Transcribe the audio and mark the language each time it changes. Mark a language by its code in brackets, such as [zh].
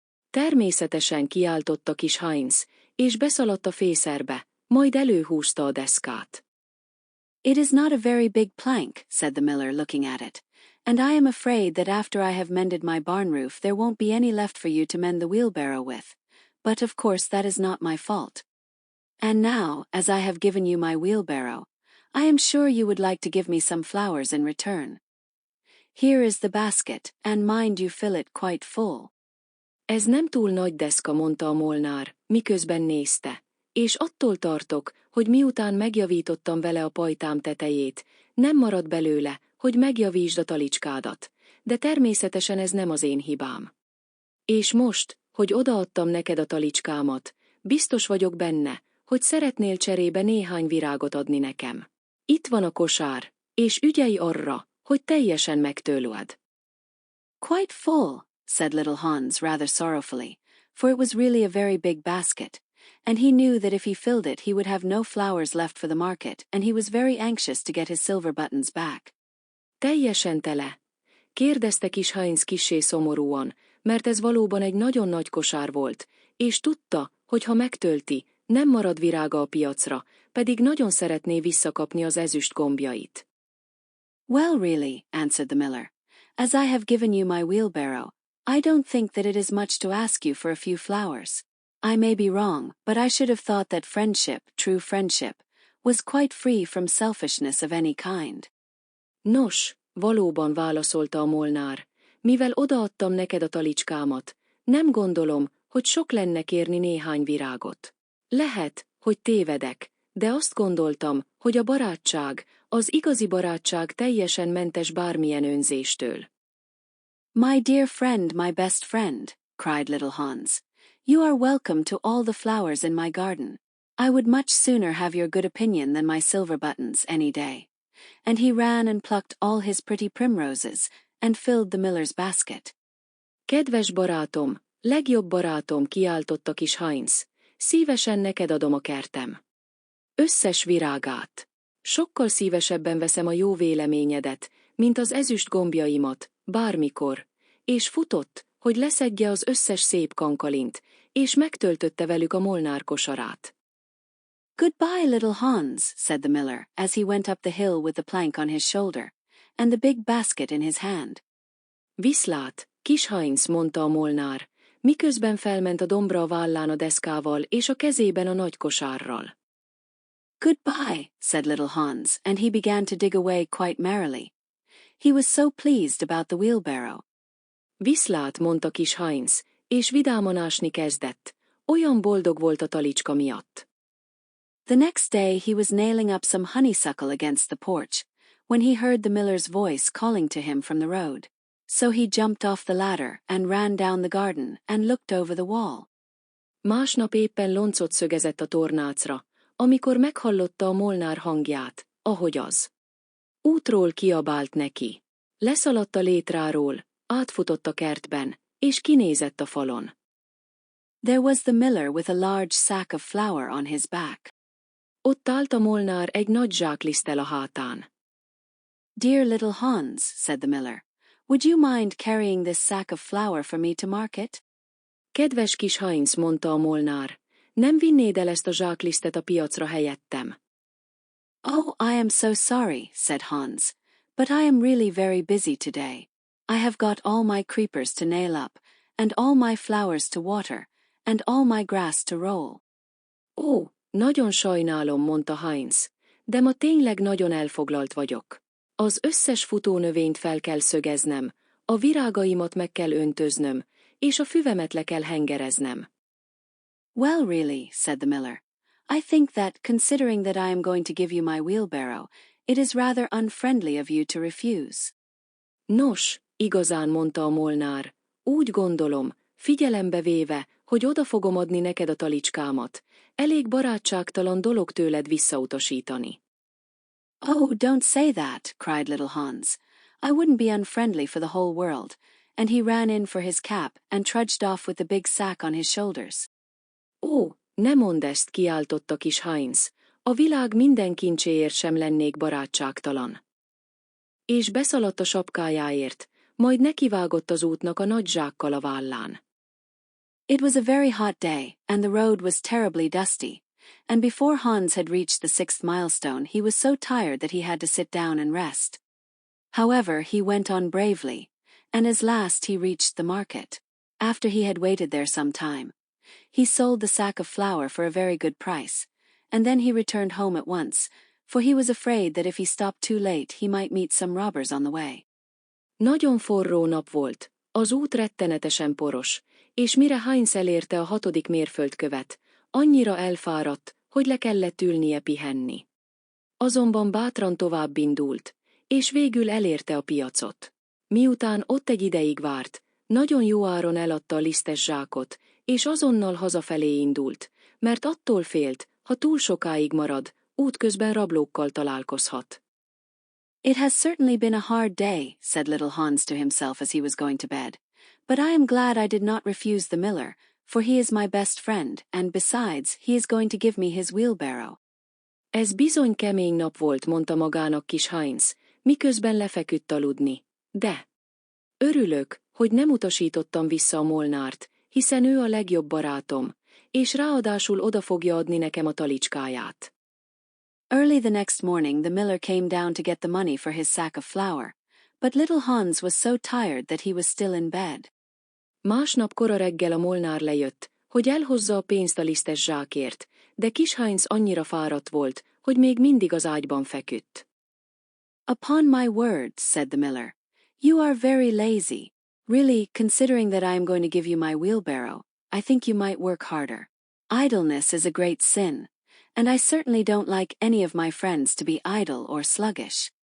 [hu] Természetesen kiáltotta kis Heinz, és beszaladt a fészerbe, majd előhúzta a deszkát. [en] It is not a very big plank, said the miller looking at it, and I am afraid that after I have mended my barn roof there won't be any left for you to mend the wheelbarrow with, but of course that is not my fault. And now, as I have given you my wheelbarrow, I am sure you would like to give me some flowers in return. Here is the basket, and mind you fill it quite full. [hu] Ez nem túl nagy deszka, mondta a Molnár, miközben nézte, és attól tartok, hogy miután megjavítottam vele a pajtám tetejét, nem marad belőle, hogy megjavítsd a talicskádat, de természetesen ez nem az én hibám. És most, hogy odaadtam neked a talicskámat, biztos vagyok benne, hogy szeretnél cserébe néhány virágot adni nekem. Itt van a kosár, és ügyelj arra, hogy teljesen megtőlöd. [en] Quite full, said little Hans rather sorrowfully, for it was really a very big basket, and he knew that if he filled it he would have no flowers left for the market, and he was very anxious to get his silver buttons back. [hu] Teljesen tele? Kérdezte kis Heinz kissé szomorúan, mert ez valóban egy nagyon nagy kosár volt, és tudta, hogy ha megtölti, nem marad virága a piacra, pedig nagyon szeretné visszakapni az ezüst gombjait. [en] Well, really, answered the miller, as I have given you my wheelbarrow, I don't think that it is much to ask you for a few flowers. I may be wrong, but I should have thought that friendship, true friendship, was quite free from selfishness of any kind. [hu] Nos, valóban, válaszolta a Molnár, mivel odaadtam neked a talicskámat, nem gondolom, hogy sok lenne kérni néhány virágot. Lehet, hogy tévedek, de azt gondoltam, hogy a barátság, az igazi barátság teljesen mentes bármilyen önzéstől. [en] My dear friend, my best friend, cried little Hans, you are welcome to all the flowers in my garden. I would much sooner have your good opinion than my silver buttons any day. And he ran and plucked all his pretty primroses, and filled the miller's basket. [hu] Kedves barátom, legjobb barátom, kiáltotta kis Heinz, szívesen neked adom a kertem. Összes virágát. Sokkal szívesebben veszem a jó véleményedet, mint az ezüst gombjaimat, bármikor, és futott, hogy leszedje az összes szép kankalint, és megtöltötte velük a Molnár kosarát. [en] Goodbye, little Hans, said the miller, as he went up the hill with the plank on his shoulder, and the big basket in his hand. [hu] Viszlát, kis Heinz, mondta a Molnár, miközben felment a dombra a vállán a deszkával és a kezében a nagy kosárral. [en] Goodbye, said little Hans, and he began to dig away quite merrily. He was so pleased about the wheelbarrow. [hu] Viszlát, mondta kis Heinz, és vidáman ásni kezdett. Olyan boldog volt a talicska miatt. [en] The next day he was nailing up some honeysuckle against the porch, when he heard the miller's voice calling to him from the road. So he jumped off the ladder and ran down the garden and looked over the wall. [hu] Másnap éppen loncot szögezett a tornácra, amikor meghallotta a Molnár hangját, ahogy az útról kiabált neki. Leszaladt a létráról, átfutott a kertben, és kinézett a falon. [en] There was the miller with a large sack of flour on his back. [hu] Ott állt a Molnár egy nagy zsákliszttel a hátán. [en] Dear little Hans, said the miller, would you mind carrying this sack of flour for me to market? [hu] Kedves kis Heinz, mondta a Molnár, nem vinnéd el ezt a zsáklisztet a piacra helyettem? [en] Oh, I am so sorry, said Hans, but I am really very busy today. I have got all my creepers to nail up, and all my flowers to water, and all my grass to roll. [hu] Ó, nagyon sajnálom, mondta Heinz, de ma tényleg nagyon elfoglalt vagyok. Az összes futónövényt fel kell szögeznem, a virágaimat meg kell öntöznöm, és a füvemet le kell hengereznem. [en] Well, really, said the miller, I think that, considering that I am going to give you my wheelbarrow, it is rather unfriendly of you to refuse. [hu] Nos, igazán, mondta a molnár, úgy gondolom, figyelembe véve, hogy oda fogom adni neked a talicskámat, elég barátságtalan dolog tőled visszautasítani. [en] Oh, don't say that, cried little Hans. I wouldn't be unfriendly for the whole world, and he ran in for his cap and trudged off with the big sack on his shoulders. [hu] Ó, ne mondd ezt, kiáltotta kis Heinz, a világ minden kincséért sem lennék barátságtalan. És beszaladt a sapkájáért, majd nekivágott az útnak a nagy zsákkal a vállán. [en] It was a very hot day, and the road was terribly dusty, and before Hans had reached the 6th milestone he was so tired that he had to sit down and rest. However, he went on bravely, and at last he reached the market. After he had waited there some time, he sold the sack of flour for a very good price, and then he returned home at once, for he was afraid that if he stopped too late he might meet some robbers on the way. [hu] Nagyon forró nap volt, az út rettenetesen poros, és mire Heinz elérte a 6. mérföldkövet, annyira elfáradt, hogy le kellett ülnie pihenni. Azonban bátran tovább indult, és végül elérte a piacot. Miután ott egy ideig várt, nagyon jó áron eladta a lisztes zsákot, és azonnal hazafelé indult, mert attól félt, ha túl sokáig marad, útközben rablókkal találkozhat. [en] It has certainly been a hard day, said little Hans to himself as he was going to bed, but I am glad I did not refuse the miller, for he is my best friend, and besides, he is going to give me his wheelbarrow. [hu] Ez bizony kemény nap volt, mondta magának kis Heinz, miközben lefeküdt aludni. De örülök, hogy nem utasítottam vissza a molnárt, hiszen ő a legjobb barátom, és ráadásul oda fogja adni nekem a talicskáját. [en] Early the next morning the miller came down to get the money for his sack of flour, but little Hans was so tired that he was still in bed. [hu] Másnap kora reggel a molnár lejött, hogy elhozza a pénzt a lisztes zsákért, de kis Heinz annyira fáradt volt, hogy még mindig az ágyban feküdt. [en] Upon my word, said the miller, you are very lazy. Really, considering that I am going to give you my wheelbarrow, I think you might work harder. Idleness is a great sin, and I certainly don't like any of my friends to be idle or sluggish.